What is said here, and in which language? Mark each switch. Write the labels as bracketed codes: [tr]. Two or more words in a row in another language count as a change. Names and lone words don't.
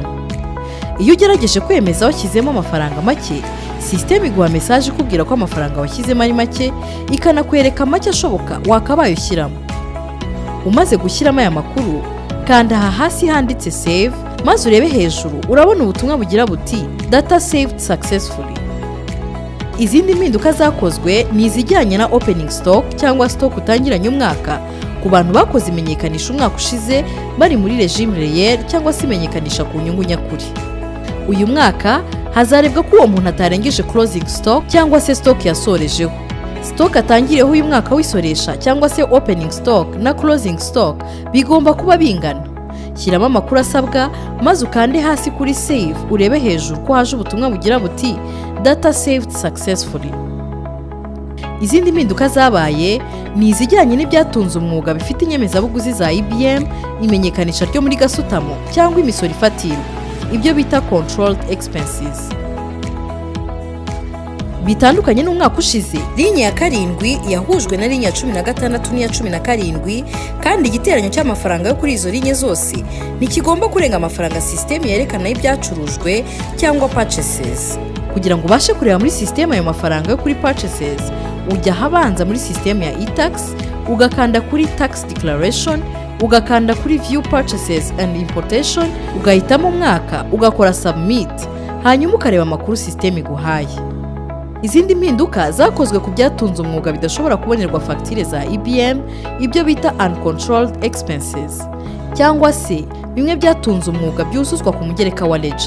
[rw] Iyo ugerageje kwemeza washyizemo amafaranga make, sisiteme iguha message ikubwira ko amafaranga washyizemo ari make, ikanakwereka make ashoboka wakabaye ushyiramo. Umaze gushyiramo aya makuru, kanda aha hasi handitse save, maze urebe hejuru urabona ubutumwa bugira buti [en] data saved successfully. [rw] Izindi mpinduka zakozwe ni izijyanye na [en] opening stock [rw] cyangwa stock utangiranye umwaka ku bantu bakoze imenyekanisha umwaka ushize bari muri [fr] regime réel [rw] cyangwa se imenyekanisha ku nyungu nyakuri. Uyu mwaka hazarebwa ko uwo muntu atarengeje [en] closing stock [rw] cyangwa se stock yasorejeho. Stock atangiriyeho uyu mwaka wisoresha cyangwa se [en] opening stock [rw] na [en] closing stock [rw] bigomba kuba bingana. Shyiramo amakuru asabwa, maze ukande hasi kuri save, urebe hejuru ko haje ubutumwa bugira buti [en] data saved successfully. [rw] Izindi mpinduka zabaye ni izijyanye n'ibyatunze umwuga bifite inyemezabuguzi za EBM, imenyekanisha ryo muri gasutamo cyangwa imisoro ifatirwa, ibyo bita [en] controlled expenses. [rw] Bitandukanye n'umwaka ushize, linye ya 7 yahujwe na linye ya 16 n'iya 17, kandi igiteranyo cy'amafaranga yo kuri izo linye zose ntikigomba kurenga amafaranga sisiteme yerekana y'ibyacurujwe cyangwa purchases. Kugira ngo ubashe kureba muri sisiteme ayo mafaranga yo kuri purchases, ujya habanza muri sisiteme ya e-tax, ugakanda kuri [en] tax declaration, [rw] ugakanda kuri [en] view purchases and importation, [rw] ugahitamo umwaka, ugakora submit, hanyuma ukareba amakuru sisiteme iguhaye. Izindi mpinduka zakozwe ku byatunze umwuga bidashobora kubonerwa fagitire za EBM, ibyo bita [en] uncontrolled expenses, [rw] cyangwa se bimwe byatunze umwuga byuzuzwa ku mugereka wa ledger.